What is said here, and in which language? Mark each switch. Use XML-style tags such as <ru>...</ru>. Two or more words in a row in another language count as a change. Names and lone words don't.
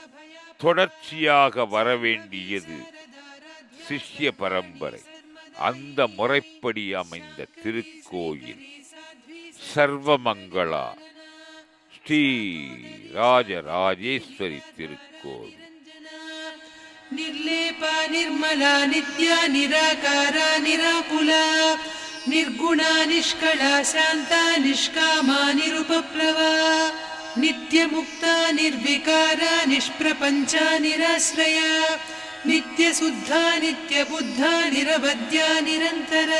<ta>தொடர்ச்சியாக வரவேண்டியது சிஷ்ய பரம்பரை. அந்த முறைப்படி அமைந்த திருக்கோயில் சர்வமங்களா ஸ்ரீ ராஜராஜேஸ்வரி திருக்கோவில்.</ta> <sa>निर्लेपा निर्मला नित्या निराकारा निराकुला निर्गुणा निष्कला शान्ता निष्कामा निरुपप्लवा नित्यमुक्ता निर्विकारा निष्प्रपञ्चा निराश्रया नित्यशुद्धा नित्यबुद्धा निरवद्या निरन्तरा</sa>